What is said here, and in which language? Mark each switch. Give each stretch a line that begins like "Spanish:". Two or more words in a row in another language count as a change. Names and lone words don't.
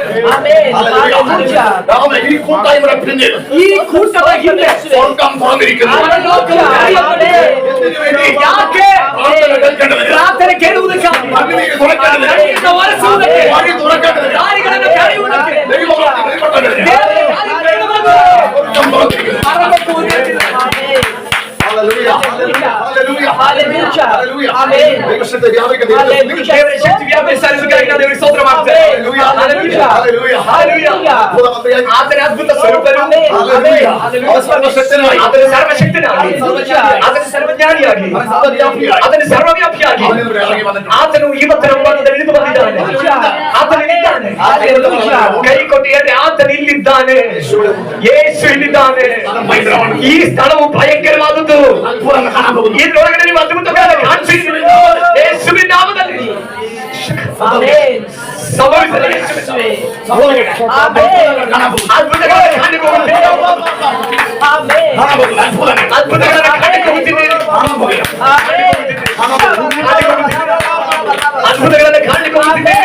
Malayalam: ഹല്ലേലൂയ. ഈ കൂട്ടായ്മയുടെ പിന്നിൽ
Kannada: ಈ ಕೂಟದ ಹಿಂದೆ
Malayalam: സ്വർഗ്ഗം തുറന്നിരിക്കുന്നു.
Kannada: ಪರಲೋಕವು ಕಾರ್ಯವಾಗಿದೆ.
Malayalam: എന്തിനു വേണ്ടി?
Kannada: ಯಾಕೆ?
Malayalam: പ്രാർത്ഥന കേൾക്കേണ്ടതിന്,
Kannada: ಪ್ರಾರ್ಥನೆ ಕೇಳುವುದಕ್ಕಾಗಿ,
Malayalam: കണ്ണുനീര് തുറക്കേണ്ടതിന്,
Kannada: ಕಣ್ಣೀರನ್ನು ಒರೆಸುವುದಕ್ಕೆ,
Malayalam: വഴി തുറക്കേണ്ടതിന്,
Kannada: ದಾರಿಗಳನ್ನು ತೆರೆಯುವುದಕ್ಕೆ,
Malayalam: ദൈവവാക്യം വെളിപ്പെടുത്തേണ്ടതിന്
Kannada: ದೇವರ ಕಾರ್ಯಗಳನ್ನು
Malayalam: സ്വർഗ്ഗം തുറന്നിരിക്കുന്നു.
Kannada: ಪರಲೋಕವು ತೆರೆದಿದೆ.
Malayalam: ഹല്ലേലൂയ, ഹല്ലേലൂയ, ഹല്ലേലൂയ, ഹല്ലേലൂയ. ഹല്ലേലൂയ. ആമേൻ. ദൈവശക്തി വ്യാപിക്കുന്ന ദൈവത്തെ
Kannada: ದೇವರ ಶಕ್ತಿ ವ್ಯಾಪಿಸಲಿಕ್ಕಾಗಿ ನಾವು ದೇವರಿಗೆ ಸ್ತೋತ್ರ ಮಾಡ್ತೇವೆ.
Malayalam: ഹല്ലേലൂയ, ഹല്ലേലൂയ, ഹല്ലേലൂയ, ഹല്ലേലൂയ. അത്ഭുതമന്ത്രിയായി,
Kannada: ಆತನ ಅದ್ಭುತ ಸ್ವರೂಪನು,
Malayalam: ഹല്ലേലൂയ, അവൻ സർവശക്തനായി,
Kannada: ಆತನ ಸರ್ವಶಕ್ತನಾಗಿ, ಆತನ ಸರ್ವಜ್ಞಾನಿಯಾಗಿ,
Malayalam: അവൻ സർവ്വവ്യാപിയായി,
Kannada: ಆತನ ಸರ್ವವ್ಯಾಪಿಯಾಗಿ,
Malayalam: അവൻ ഇവിടെ ഇറങ്ങി വന്നിട്ടുണ്ട്.
Kannada: ಆತನು ಇವತ್ತಿನ ಮಧ್ಯದಲ್ಲಿ ಇಳಿದು ಬಂದಿದ್ದಾನೆ. ಆತನು ಇಲ್ಲಿದ್ದಾನೆ. ಕೈ ಕೊಟ್ಟು ಹೇಳಿ, ಆತನು ಇಲ್ಲಿದ್ದಾನೆ. ಯೇಸು ಇಲ್ಲಿದ್ದಾನೆ. ಈ ಸ್ಥಳವು ಭಯಂಕರವಾದದ್ದು.
Malayalam: അത്ഭുതങ്ങൾ കാണാൻ പോകുന്നു.
Kannada: ಇದರೊಳಗಡೆ ನೀವು ಅದ್ಭುತಗಳನ್ನು ಕಾಣಿಸಿದ್ದೀರಿ. ಯೇಸುವಿನ ನಾಮದಲ್ಲಿ ಅಭಿಷೇಕ Amen. ಸಂಭವಿಸಲಿ ಯೇಸುವೆ. Amen. ಅದ್ಭುತಗಳನ್ನು ಕಾಣಲಿಕ್ಕೆ ಹೋಗುತ್ತಿದ್ದೇನೆ. Amen. ಅದ್ಭುತಗಳನ್ನು ಕಾಣಲಿಕ್ಕೆ ಹೋಗುತ್ತಿದ್ದೇನೆ. ಅದ್ಭುತಗಳನ್ನು ಕಾಣಲಿಕ್ಕೆ ಹೋಗುತ್ತಿದ್ದೇನೆ.